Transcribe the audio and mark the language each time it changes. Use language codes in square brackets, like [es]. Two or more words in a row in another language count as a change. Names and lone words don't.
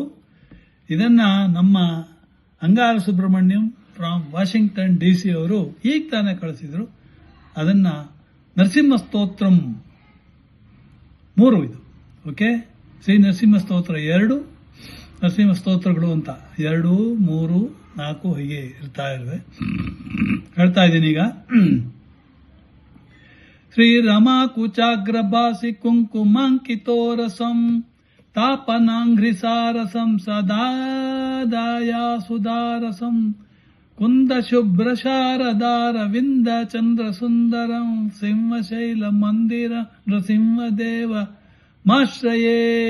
[kn] ಇದನ್ನ ನಮ್ಮ ಅಂಗಾರ ಸುಬ್ರಹ್ಮಣ್ಯಂ ಫ್ರಾಮ್ ವಾಷಿಂಗ್ಟನ್ DC ಅವರು ಈಗ ತಾನೇ ಕಳಿಸಿದ್ರು. ಅದನ್ನ ನರಸಿಂಹ ಸ್ತೋತ್ರಂ 3 ಇದು. ಓಕೆ, ಶ್ರೀ ನರಸಿಂಹ ಸ್ತೋತ್ರ 2 ನರಸಿಂಹ ಸ್ತೋತ್ರಗಳು ಅಂತ 2, 3, 4 ಹೀಗೆ ಇರ್ತಾ ಇರುವೆ. ಹೇಳ್ತಾ ಇದ್ದೀನಿ ಈಗ. [sa] ಶ್ರೀರಮಾ ಕುಚಾಗ್ರಭಾಸಿ ಕುಂಕುಮಾಂಕಿತೋರಸಂ ತಾಪನಾಂಘ್ರಿಸಾರಸಂ ಸದಾದಾಯ ಸುಧಾರಸಂ ಕುಂದ ಶುಭ್ರ ಶಾರದಾರವಿಂದ ಚಂದ್ರ ಸುಂದರಂ ಸಿಂಹಶೈಲ ಮಂದಿರ ನೃಸಿಂಹದೇವ ಮಾಶ್ರಯೇ